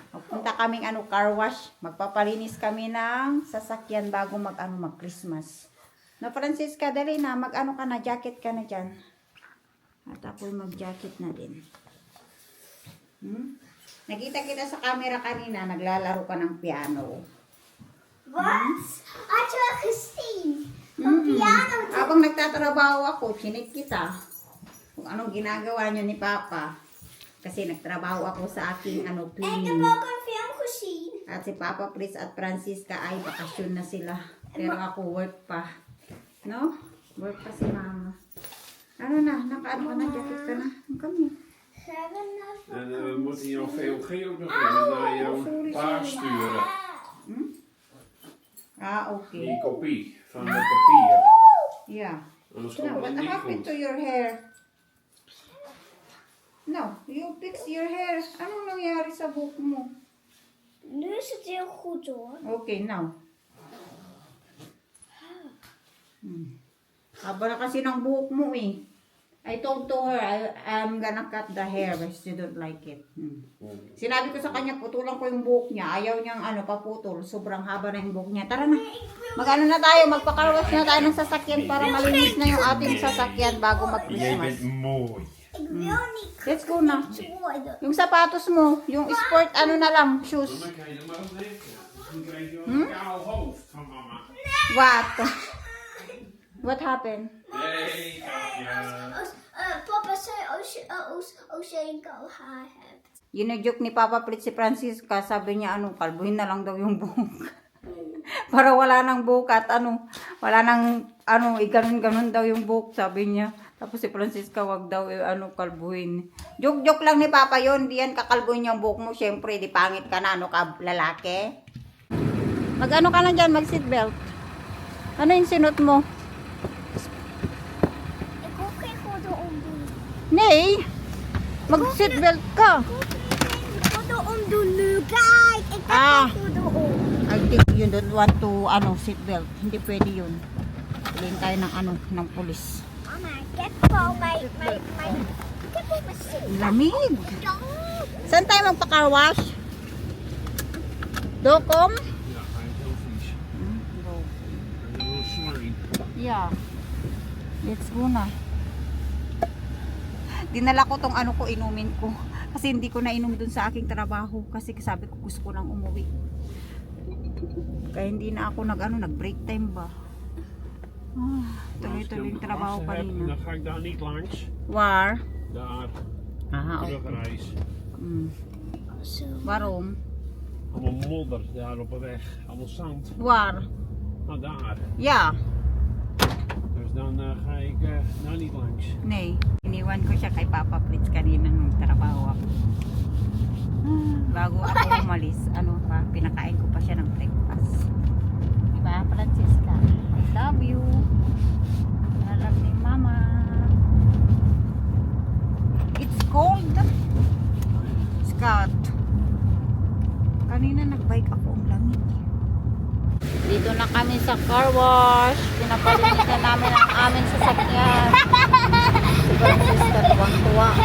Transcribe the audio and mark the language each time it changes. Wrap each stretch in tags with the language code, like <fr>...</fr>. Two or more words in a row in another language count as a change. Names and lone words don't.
<tl>punta kaming</tl> <en>car wash.</en> <tl>Magpapalinis kami ng sasakyan bago mag-Christmas. No, Francisca, dali na. Ka na, jacket ka na dyan. At ako'y mag-jacket na din. Nakita kita sa camera kanina, naglalaro ka ng piano.</tl> <en>What? I took Christine. Piano.</en> <tl>Habang nagtatrabaho ako, chinik kita. Kung anong ginagawa niyo ni Papa. Kasi nagtrabaho ako sa aking</tl> <nl>En de cleaning. ook een film gezien.</nl> <tl>At si Papa Chris at Francisca ay bakasyon na sila. Pero ako work pa. No? Work pa si Mama. Ano na? Nakaano ka na? Jacket ka na?</tl> <en>Come</en> <nl>En we moeten jouw VOG ook nog even naar jouw pa sturen. Okay. Die kopie van het papier. Yeah. Anders</nl> <en>No,</en> <nl>komt</nl> <en>what</en> <nl>het niet</nl> <en>happened to</en> <nl>goed.</nl> <en>your hair? No, you fix your hair.</en> <tl>Anong nangyari sa buhok mo?</tl> <nl>Nu is het heel goed hoor.</nl> <en>Okay, now.</en> <tl>Haba na kasi ng buhok mo eh.</tl> <en>I told to her, I'm gonna cut the hair but she don't like it.</en> <tl>Sinabi ko sa kanya, putulan ko yung buhok niya. Ayaw niyang paputol. Sobrang haba na yung buhok niya. Tara na. Mag-ano na tayo, magpakarwas na tayo ng sasakyan para malinis na yung ating sasakyan bago</tl> <nl>Jij</nl> <tl>mag-Christmas.</tl> <nl>bent mooi. Ik wil niet</nl> <en>Let's go na.</en> <nl>worden.</nl> <tl>Yung sapatos mo, yung sport, ano na lang, shoes.</tl> <nl>Dan kan je er maar op denken. Misschien krijg je wel een kaal hoofd van mama.</nl> <en>What? What happened?</en> <nl>Nee, Katja. Papa zei als je een kaal haar hebt.</nl> <tl>Joke ni Papa Prit si Francisca, sabi niya, kalbuhin na lang daw yung buhok. Para wala nang buhok at wala nang, iganon-ganon daw yung buhok, sabi niya. Tapos si Francisca, wag daw, kalbuhin. Joke lang ni Papa yon, di yan kakalbuhin yung buhok mo. Siyempre, di pangit ka na, ka lalaki. Mag-ano ka na dyan, mag-seatbelt. Ano yung sinot mo?</tl> <nl>Ik hoef geen gordel omdoen.</nl> <tl>Nee, mag-seatbelt ka.</tl> <nl>Ik wil gordel omdoen nu. Kijk, ik heb geen gordel om.</nl> <en>I think you don't want to, seatbelt.</en> <tl>Hindi pwede yun. Tuloyin tayo ng pulis.</tl> <nl>Mama, ik heb al mijn ik heb al mijn zin.</nl> <tl>Lamig. Saan tayo magpa-</tl> <en>car wash?</en> <tl>Dokom?</tl> <nl>Ja, hij is heel vies. Hij is heel slurry.</nl> <en>Yeah. Let's go na.</en> <tl>Dinala ko tong ko, inumin ko. Kasi hindi ko na inom dun sa aking trabaho. Kasi sabi ko gusto ko nang umuwi. Kaya hindi na ako nag-</tl> <en>break time</en> <tl>ba. Tuloy-tuloy yung trabaho kanina.</tl> <nl>Dan ga ik daar niet langs. Waar? Daar, Aha, terugreis. Zo. Waarom? Allemaal modder daar op de weg. Allemaal zand. Waar? Nou, daar. Ja. Dus dan ga ik daar niet langs. Nee.</nl> <tl>Iniwan ko siya kay Papa Fritz kanina nung trabaho ako. Bago ako umalis, pinakain ko pa siya ng breakfast. Diba,</tl> <en>Francisca? I love you. I love ni Mama. It's cold. Scott.</en> <tl>Kanina nagbike ako, ang lamig. Dito na kami sa</tl> <en>car wash.</en> <tl>Pinapalinis na namin ang aming sasakyan. Si Francisca, tuwang-tuwa.</tl>